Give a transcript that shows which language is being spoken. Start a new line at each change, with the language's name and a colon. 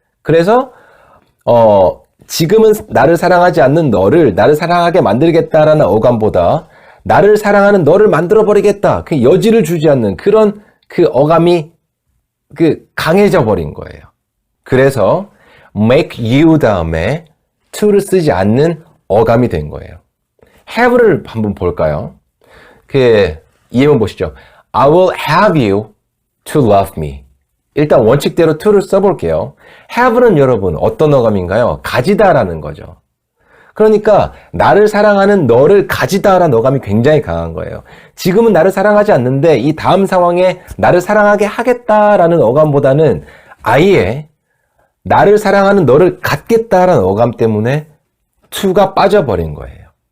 Korean: 그래서 지금은 나를 사랑하지 않는 너를 나를 사랑하게 만들겠다라는 어감보다 나를 사랑하는 너를 만들어버리겠다. 그 여지를 주지 않는 그런 그 어감이 강해져 버린 거예요. 그래서 make you 다음에 to를 쓰지 않는 어감이 된 거예요. have를 한번 볼까요? 예문 보시죠.
English: I will have you to love me.
Korean: 일단 원칙대로 to를 써볼게요. have는 여러분 어떤 어감인가요? 가지다라는 거죠. 그러니까 나를 사랑하는 너를 가지다라는 어감이 굉장히 강한 거예요. 지금은 나를 사랑하지 않는데 이 다음 상황에 나를 사랑하게 하겠다라는 어감보다는 아예 나를 사랑하는 너를 갖겠다라는 어감 때문에 to가 빠져버린 거예요.